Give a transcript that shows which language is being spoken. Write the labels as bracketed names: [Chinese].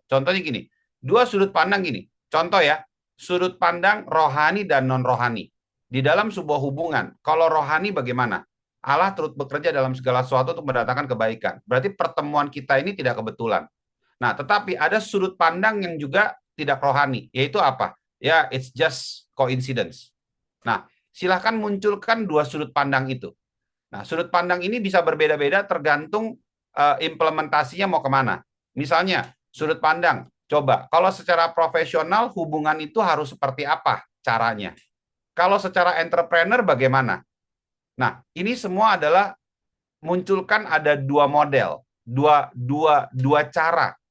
[Indonesian] Contohnya gini, 2 sudut pandang gini. Contoh ya, sudut pandang rohani dan non-rohani. Di dalam sebuah hubungan, kalau rohani bagaimana? Allah turut bekerja dalam segala sesuatu untuk mendatangkan kebaikan. Berarti pertemuan kita ini tidak kebetulan. Nah, tetapi ada sudut pandang yang juga tidak rohani, yaitu apa? [English] Ya, it's just coincidence. [Indonesian] Nah, silahkan munculkan 2 sudut pandang itu. Nah, sudut pandang ini bisa berbeda-beda tergantung implementasinya mau kemana. Misalnya, sudut pandang, coba, kalau secara profesional hubungan itu harus seperti apa caranya? Kalau secara entrepreneur bagaimana? Nah, ini semua adalah munculkan ada 2 model, dua cara.